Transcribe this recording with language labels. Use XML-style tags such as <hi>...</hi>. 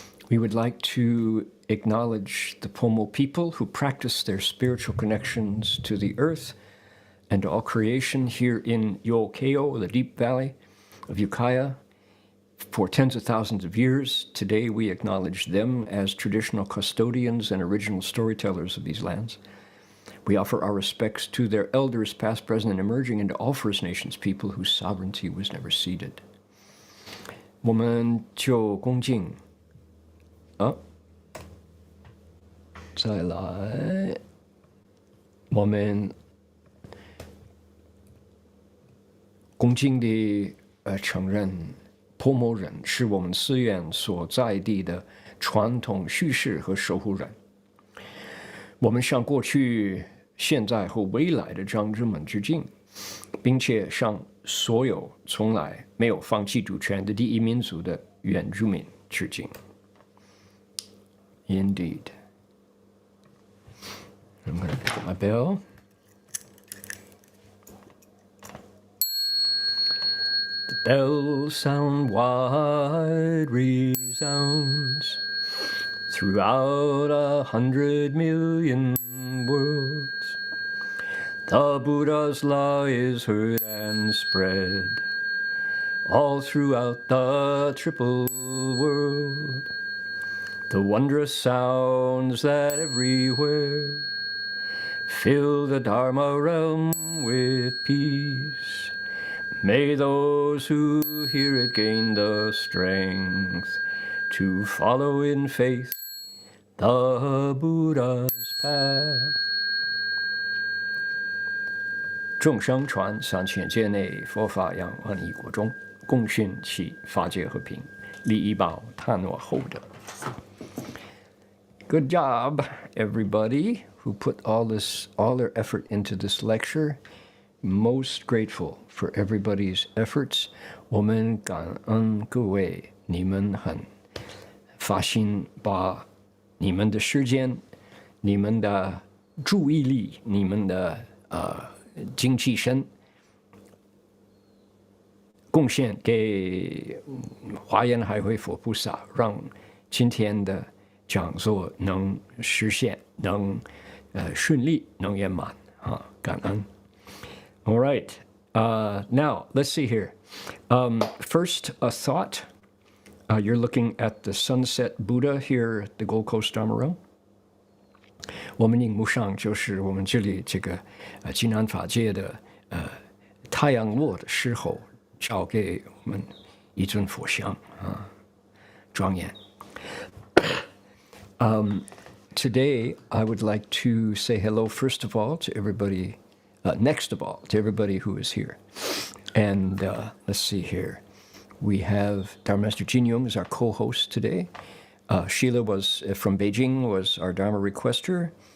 <en>We would like to acknowledge the Pomo people who practice their spiritual connections to the earth and to all creation here in Yokkeo, the deep valley of Ukiah, for tens of thousands of years. Today we acknowledge them as traditional custodians and original storytellers of these lands. We offer our respects to their elders, past, present, and emerging, and to all First Nations people whose sovereignty was never ceded.</en> <zh>我们就恭敬再来，我们恭敬地承认婆摩人是我们寺院所在地的传统叙事和守护人。我们向过去、现在和未来的长者们致敬，并且向所有从来没有放弃主权的第一民族的原住民致敬。</zh> <en>Indeed. I'm going to pick up my bell. The bells sound wide, resounds throughout 100 million worlds. The Buddha's law is heard and spread all throughout the triple world. The wondrous sounds that everywhere fill the Dharma realm with peace. May those who hear it gain the strength to follow in faith the Buddha's path.</en> <zh>众生传3000界内，佛法扬万亿国中，共训其法界和平，利益报探诺厚德。</zh> <en>Good job, everybody who put all their effort into this lecture. Most grateful for everybody's efforts.</en> <zh>我们感恩各位，你们很发心把你们的时间、你们的注意力、你们的精气神贡献给华严海会佛菩萨，让今天的讲座能实现，能顺利，能圆满啊！感恩。</zh> <en>All right, now let's see here. First, a thought. You're looking at the sunset Buddha here at the Gold Coast Dharma Realm.</en> <zh>我们荧幕上就是我们这里这个济南法界的太阳落的时候，照给我们一尊佛像啊，庄严。</zh> <en>Today, I would like to say hello, first of all, to everybody, next of all, to everybody who is here. And let's see here. We have Dharma Master Jin Yong as our co-host today. Sheila was from Beijing, was our Dharma requester.</en>